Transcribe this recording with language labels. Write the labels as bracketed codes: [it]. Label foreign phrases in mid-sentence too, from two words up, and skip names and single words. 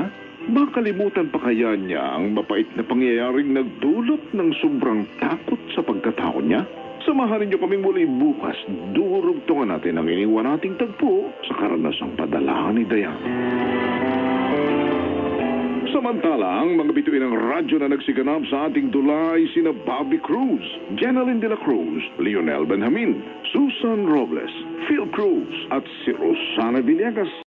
[tl] Makalimutan pa kaya niya ang mapait na pangyayaring nagdulot ng sobrang takot sa pagkatao niya? Samahan niyo kaming muli bukas. Durugtungan natin ang iniwan nating tagpo sa karanasang padala ni Dayan. Samantala, ang mga bituin ng radyo na nagsiganap sa ating dula ay sina Bobby Cruz, Jeneline de la Cruz, Lionel Benjamin, Susan Robles, Phil Cruz at si Rosana Villegas.